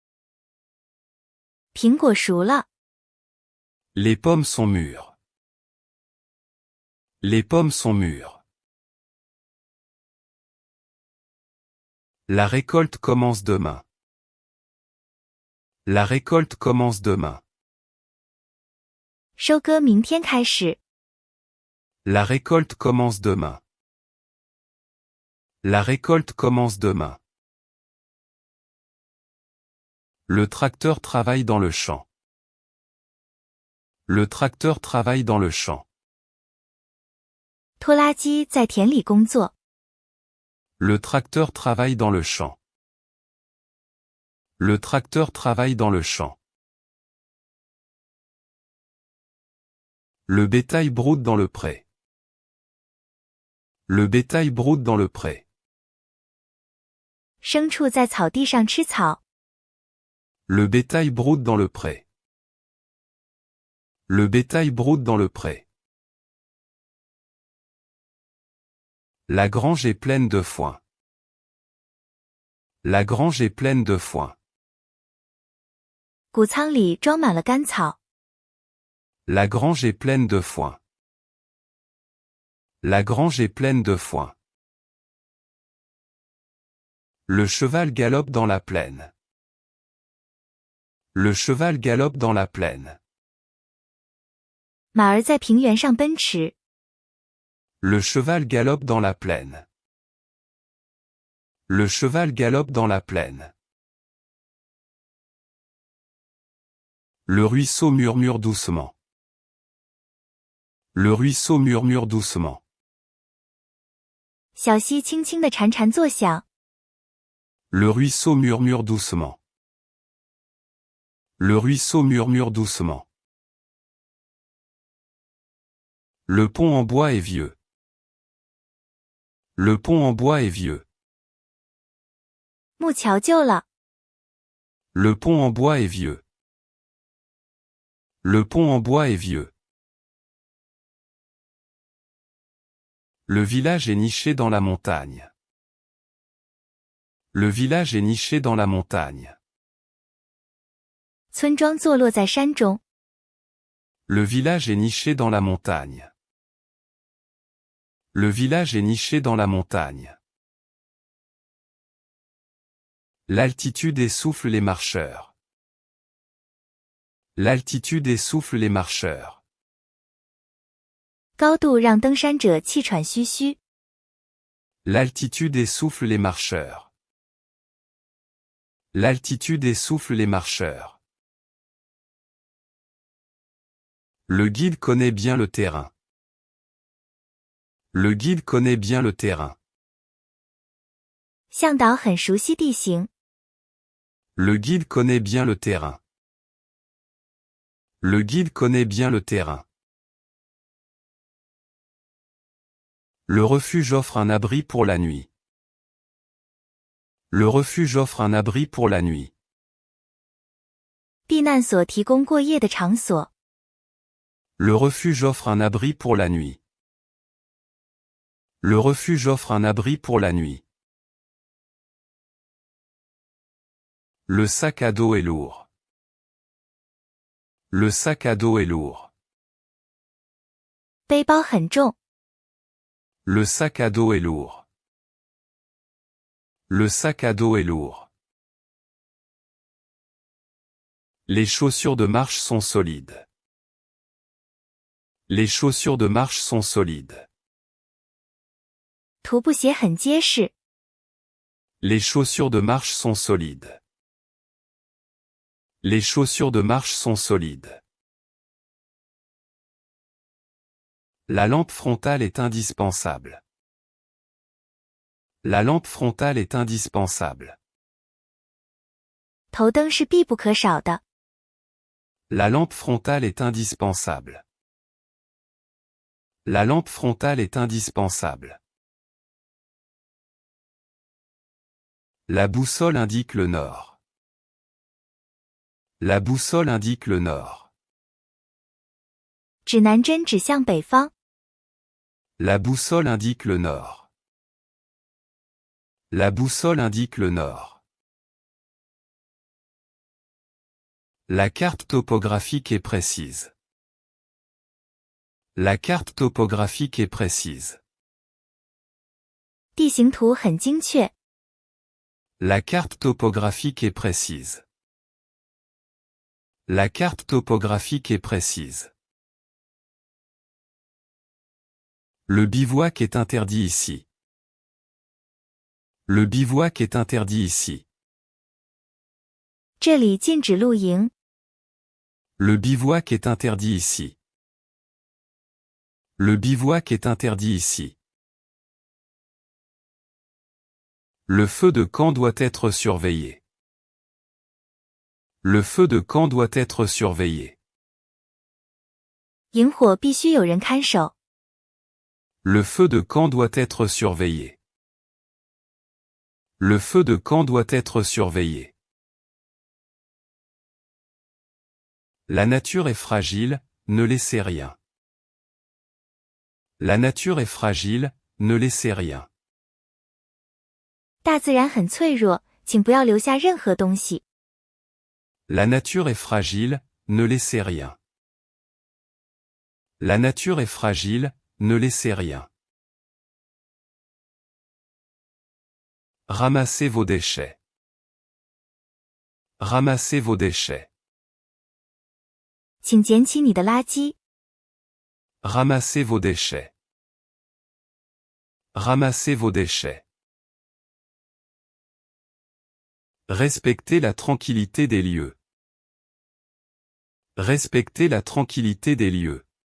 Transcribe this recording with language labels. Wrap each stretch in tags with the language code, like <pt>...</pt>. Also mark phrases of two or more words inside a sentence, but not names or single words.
<zh>苹果熟了。</zh> <fr>Les pommes sont mûres. Les pommes sont mûres. La récolte commence demain. La récolte commence demain.</fr> <zh>收割明天开始。</zh> <fr>La récolte commence demain. La récolte commence demain. Le tracteur travaille dans le champ. Le tracteur travaille dans le champ.</fr> <zh>拖拉机在田里工作。</zh> <fr>Le tracteur travaille dans le champ. Le tracteur travaille dans le champ. Le bétail broude dans le pré. Le bétail broude dans le pré.</fr> <zh>牲畜在草地上吃草。</zh> <fr>Le bétail broude dans le pré. Le bétail broute dans le pré. La grange est pleine de foin. La grange est pleine de foin.</fr> <zh>谷仓里装满了干草。</zh> <fr>La grange est pleine de foin. La grange est pleine de foin. Le cheval galope dans la plaine. Le cheval galope dans la plaine.</fr> <zh>马儿在平原上奔驰。</zh> <fr>Le cheval galope dans la plaine. Le cheval galope dans la plaine. Le ruisseau murmure doucement. Le ruisseau murmure doucement.</fr> <zh>小溪轻轻地潺潺作响。</zh> <fr>Le ruisseau murmure doucement. Le ruisseau murmure doucement. Le pont en bois est vieux. Le pont en bois est vieux.</fr> <zh>木桥旧了。</zh> <fr>Le pont en bois est vieux. Le pont en bois est vieux. Le village est niché dans la montagne. Le village est niché dans la montagne.</fr> <zh>村庄坐落在山中。</zh> <fr>Le village est niché dans la montagne. Le village est niché dans la montagne. L'altitude essouffle les marcheurs. L'altitude essouffle les marcheurs.</fr> <zh>高度让登山者气喘吁吁。</zh> <fr>L'altitude essouffle les marcheurs. L'altitude essouffle les marcheurs. Le guide connaît bien le terrain. Le guide connaît bien le terrain.</fr> <zh>向导很熟悉地形。</zh> <fr>Le guide connaît bien le terrain. Le guide connaît bien le terrain. Le refuge offre un abri pour la nuit. Le refuge offre un abri pour la nuit.</fr> <zh>避难所提供过夜的场所。</zh> <fr>Le refuge offre un abri pour la nuit. Le refuge offre un abri pour la nuit. Le sac à dos est lourd. Le sac à dos est lourd.</fr> <zh>背包很重。</zh> <fr>Le sac à dos est lourd. Le sac à dos est lourd. Les chaussures de marche sont solides. Les chaussures de marche sont solides.</fr> <zh>徒步鞋很结实。</zh> <fr>Les chaussures de marche sont solides. Les chaussures de marche sont solides. La lampe frontale est indispensable. La lampe frontale est indispensable.</fr> <zh>头灯是必不可少的。</zh> <fr>La lampe frontale est indispensable. La lampe frontale est indispensable. La boussole indique le nord. La boussole indique le nord.</fr> <zh>指南针指向北方。</zh> <fr>La boussole indique le nord. La boussole indique le nord. La carte topographique est précise. La carte topographique est précise.</fr> <zh>地形图很精确。</zh> <fr>La carte topographique est précise. La carte topographique est précise. Le bivouac est interdit ici. Le bivouac est interdit ici.</fr> <zh>这里禁止露营。</zh> <fr>Le bivouac est interdit ici. Le bivouac est interdit ici. Le feu de camp doit être surveillé. Le feu de camp doit être surveillé.</fr> <zh>营火必须有人看守。</zh> <fr>Le feu de camp doit être surveillé. Le feu de camp doit être surveillé. La nature est fragile, ne laissez rien. La nature est fragile, ne laissez rien.</fr> <zh>大自然很脆弱，请不要留下任何东西。</zh> <fr>La nature est fragile, ne laissez rien. La nature est fragile, ne laissez rien. Ramassez vos déchets. Ramassez vos déchets.</fr> <zh>请捡起你的垃圾。</zh> <fr>Ramassez vos déchets. Ramassez vos déchets. Respectez la tranquillité des lieux. Respectez la tranquillité des lieux.</fr>